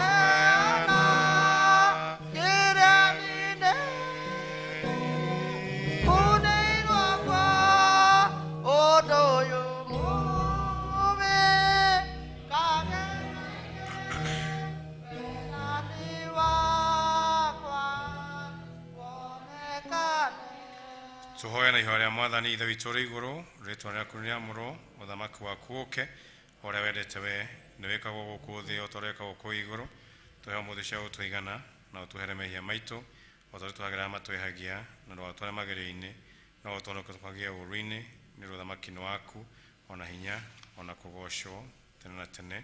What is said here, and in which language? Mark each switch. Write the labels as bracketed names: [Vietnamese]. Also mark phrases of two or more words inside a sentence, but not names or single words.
[Kikuyu] na ke ra ni ne ku nei ro kwa o do yu mu me ka ke na ni wa kwa wo ne ka ne tuhoya na ihoya rĩa mwathani ithe witũ ũrĩ igũrũ rĩtwa rĩaku nĩ rĩamũrwo mũthamaki waku ũke ũrĩa wendete we nĩ wĩkagwo gũkũ thĩ o ta ũrĩa wĩkagwo kũu igũrũ tũhe mũthĩ cia gũtũigana na ũtũhere mehia maitũ o ta ũrĩa twagĩrĩra matwĩhagia na ndũgatware magerio-inĩ no ũtũhonokie tũkagie ũũru-inĩ nĩ ũthamaki-inĩ waku ona hinya ona kũgocwo tene na tene